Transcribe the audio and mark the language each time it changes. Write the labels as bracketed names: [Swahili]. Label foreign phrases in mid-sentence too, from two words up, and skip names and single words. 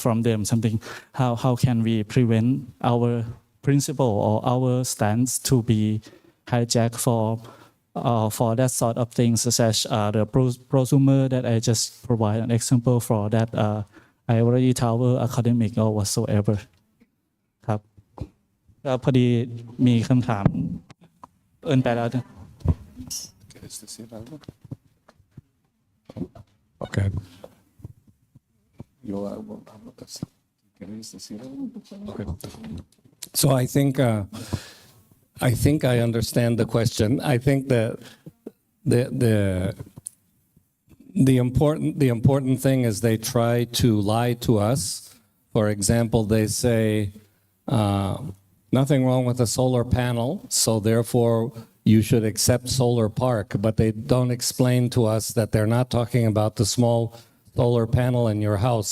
[English] from them, something, how can we prevent our principle or our stance to be hijacked for that sort of things, such as the prosumer that I just provide an example for that ivory tower academic or whatsoever [Thai] ครับก็พอดีมีคำถามเอิ้นไปแล้วนะ [Spanish] ¿Quieres decir algo? Okay. Yo hablo así. ¿Quieres decir algo? [English] Okay. So I think I understand the question. I think that the important thing is they try to lie to us. For example, they say nothing wrong with a solar panel, so therefore you should accept solar park, but they don't explain to us that they're not talking about the small solar panel in your house.